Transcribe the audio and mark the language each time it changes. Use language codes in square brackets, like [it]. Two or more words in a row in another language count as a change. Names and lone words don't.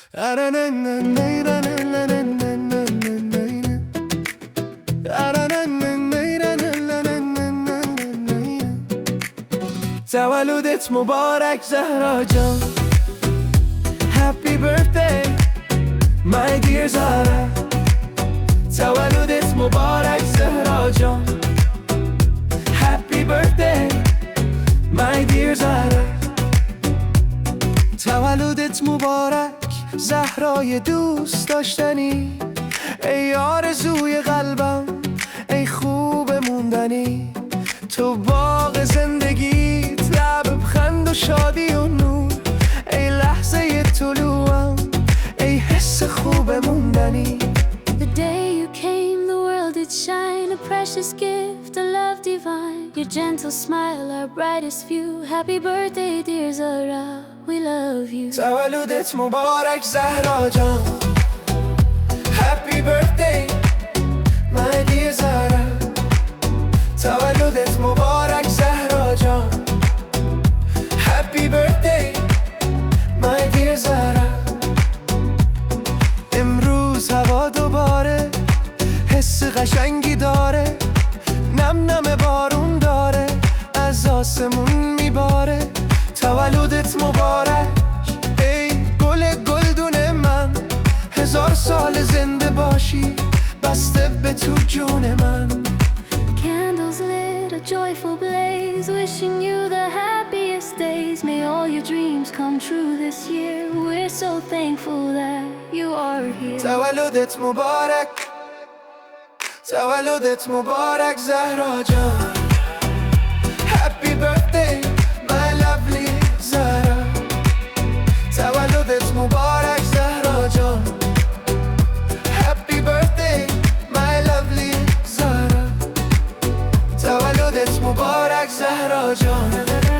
[fa] تولدت مبارک زهرا جان. [en] Happy birthday my dear زهرا. [fa] تولدت مبارک زهرا جان. [en] Happy birthday my dear زهرا. [fa] تولدت مبارک زهرای دوست داشتنی، ای آرزوی قلبم، ای خوب موندنی. تو باغ زندگیت، لبخند و شادی و نور، ای لحظه طلوعم، ای حس خوب موندنی. [en] The day you came, the world did shine, a precious gift, a love divine. Your gentle smile, our brightest view. Happy birthday, dear Zahra, we love you. [fa] تولدت مبارک زهرا جان. [en] Happy birthday my dear زهرا. [fa] تولدت مبارک زهرا جان. [en] Happy birthday my dear زهرا. [fa] امروز هوا دوباره حس قشنگی داره، نم نم بارون داره، از آسمون میباره. تولدت مبارک ای گل گلدون من، 1000 سال زنده باشی بسته به تو جون من. [en] Candles lit, a joyful blaze, wishing you the happiest days. May all your dreams come true this year. We're so thankful that you are here. [fa] تولدت مبارک، تولدت مبارک زهرا جان. [en] Happy birthday my lovely زهرا. [fa] تولدت مبارک زهرا جان. [en] Happy birthday my lovely زهرا. [fa] تولدت مبارک زهرا جان.